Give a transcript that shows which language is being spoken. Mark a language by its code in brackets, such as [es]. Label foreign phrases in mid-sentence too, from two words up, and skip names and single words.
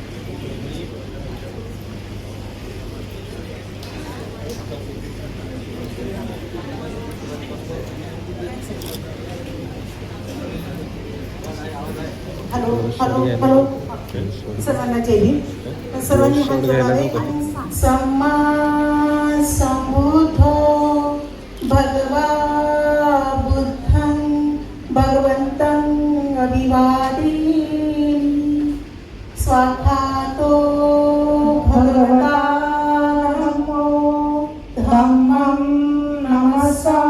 [mr] हॅलो हॅलो हॅलो सर्वांना जय भीम. सर्वांनी हात जोडावे. [pi] सम्मा संबुद्धो भगवा बुद्धं भगवन्तं अभिवादि स्वाहातो भगवता नमो धम्मं नमस्ते